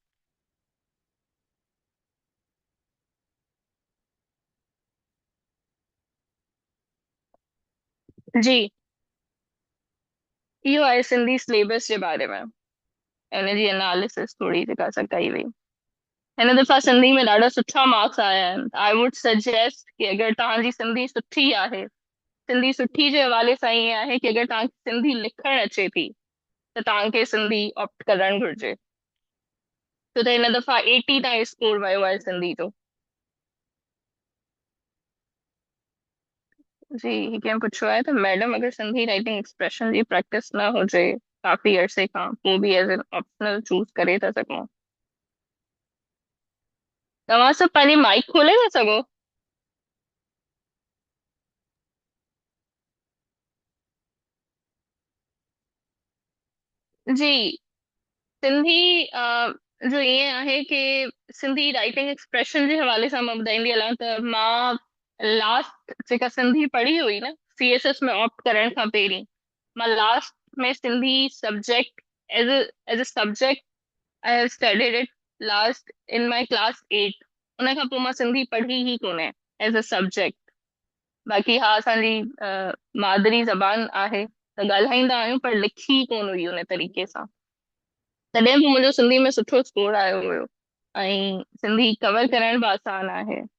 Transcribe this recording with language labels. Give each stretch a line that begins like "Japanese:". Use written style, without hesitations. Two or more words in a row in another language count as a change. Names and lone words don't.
Sindhi: जी, इहो आहे सिंधी सिलेबस जे बारे में, ऐं हुनजी एनालिसिस थोरी जेका असां कई हुई। हिन दफ़ा सिंधी में ॾाढा सुठा मार्क्स आया आहिनि।
English: I would suggest
Sindhi: कि अगरि तव्हांजी सिंधी सुठी आहे, सिंधी सुठी जे हवाले सां ईअं आहे कि अगरि तव्हांखे सिंधी लिखणु अचे थी त तव्हांखे सिंधी ऑप्ट करणु घुरिजे। छो त हिन दफ़ा 80 ताईं स्कोर वियो आहे सिंधी जो। जी, कंहिं पुछियो आहे त मैडम अगरि सिंधी
English: writing expression
Sindhi: जी प्रैक्टिस न हुजे काफ़ी अरसे खां पोइ बि
English: as an optional
Sindhi: चूज़ करे था सघूं। तव्हां सभु पंहिंजी माइक खोले था सघो? जी, सिंधी जो ईअं आहे कि सिंधी
English: writing expression
Sindhi: जे हवाले सां मां ॿुधाईंदी हलां त मां लास्ट जेका सिंधी पढ़ी हुई न सीएसएस में ऑप्ट करण खां पहिरीं, मां लास्ट में सिंधी
English: subject as as a subject I have studied it last in my class 8.
Sindhi: उन खां पोइ मां सिंधी पढ़ी ई कोन्हे
English: as a subject.
Sindhi: बाक़ी हा, असांजी मादरी ज़बान आहे त ॻाल्हाईंदा आहियूं पर लिखी कोन हुई उन तरीक़े सां। तॾहिं बि मुंहिंजो सिंधी में सुठो स्कोर आयो हुयो ऐं सिंधी कवर करण बि आसान आहे।